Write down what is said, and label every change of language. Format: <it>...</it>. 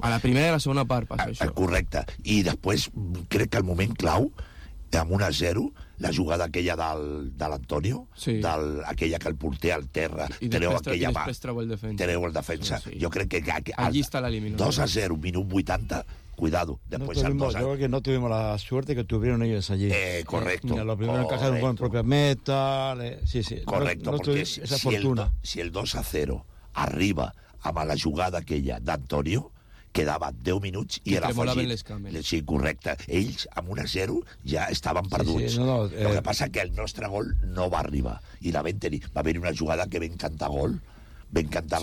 <ca>A la primera i la segona part passa això. Correcte. I després crec que el moment clau, amb 1-0, la jugada aquella de l'Antonio, sí. aquella que el porter al terra, treu aquella mà, treu el defensa. Sí, sí. Jo crec que allí està l'eliminador.</ca> <es>2-0,</es> <ca>minut 80,</ca> <es>cuidado. Después no tuvimos, creo que no tuvimos la suerte que tuvieron ellos allí. Correcto. Mira, lo primero que hacen fue en propia meta. Sí, sí. Correcto, no, porque esa si, fortuna.</es> <ca>Si el 2-0 arriba amb la jugada aquella d'Antonio, quedava 10 minuts i era fugit. Sí, correcte. Ells, amb 1-0, ja estaven perduts. Sí, sí, no, el que passa que el nostre gol no va arribar. I la vam tenir. Va haver-hi una jugada que vam cantar gol. Vam cantar</ca>